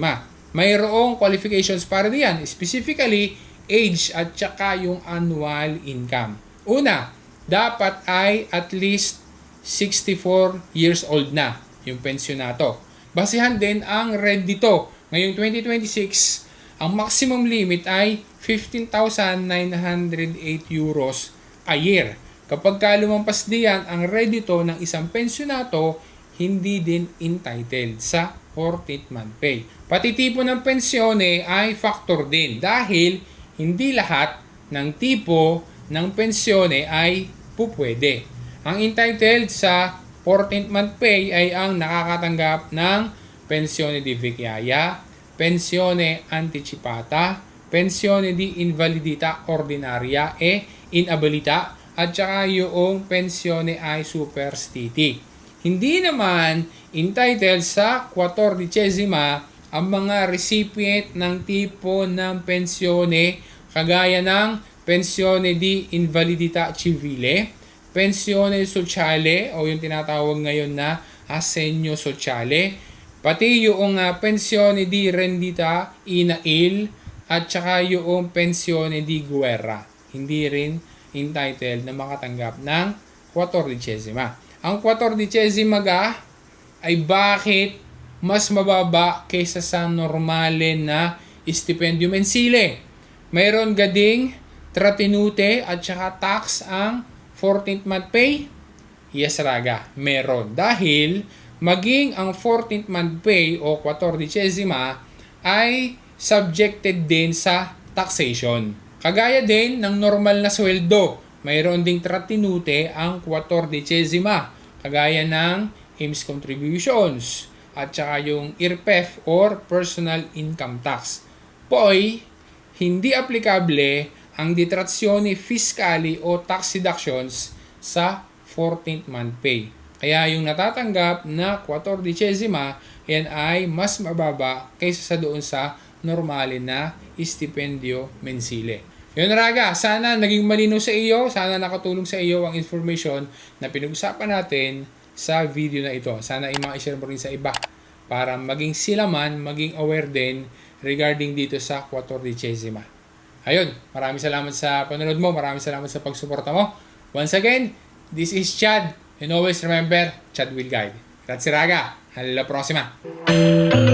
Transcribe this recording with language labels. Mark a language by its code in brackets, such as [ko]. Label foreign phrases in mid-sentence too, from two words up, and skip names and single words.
[tl] Mayroong qualifications para diyan, specifically age at saka yung annual income. Una, dapat ay [en] at least [tl] 64 [en] years old [tl] na yung pensyonato. Basihan din ang red dito. Ngayong 2026, ang maximum limit ay 15,908 [en] euros a year. [tl] Kapag lumampas diyan ang red dito ng isang pensyonato, hindi din entitled sa [en] 14th month pay. [tl] Pati tipo ng pensyone ay factor din dahil hindi lahat ng tipo ng pensyone ay pupwede. Ang entitled sa [en] 14th month pay [tl] ay ang nakakatanggap ng [it] pensione di vecchiaia, pensione anticipata, pensione di invalidità ordinaria e inabilità, [tl] at saka yung [it] pensione ay superstiti. [tl] Hindi naman entitled sa 14 ang mga recipient ng tipo ng pensione kagaya ng [it] pensione di invalidità civile, pensione sociale [tl] o yung tinatawag ngayon na [it] assegno sociale, [tl] pati yung [it] pensione di rendita inail [tl] at saka yung [it] pensione di guerra. [tl] Hindi rin entitled na makatanggap ng 14. Ang 14 ay bakit mas mababa kaysa sa normale na [it] stipendio mensile? [tl] Mayroon gading tratinute at saka tax ang [en] 14th month pay? [tl] Yes, Raga, meron. Dahil maging ang [en] 14th month pay [tl] o 14 ay subjected din sa taxation. Kagaya din ng normal na sweldo, mayroon ding tratinute ang 14, kagaya ng IMSS contributions at saka yung IRPEF or [en] personal income tax. [tl] Poi, hindi aplikable ang [it] detrazioni fiscali [tl] o [en] tax deductions [tl] sa [en] 14th month pay. [tl] Kaya yung natatanggap na 14th yan ay mas mababa kaysa sa doon sa normale na [it] stipendio mensile. [tl] Yun Raga, sana naging malinaw sa iyo, sana nakatulong sa iyo ang information na pinag-usapan natin sa video na ito. Sana i-share mo rin sa iba para maging sila man, maging aware din regarding dito sa 14th. Ayun, maraming salamat sa panonood mo, maraming salamat sa pagsuporta mo. [en] Once again, this is Chad, and always remember, Chad will guide. [it] Grazie Raga, alla prossima!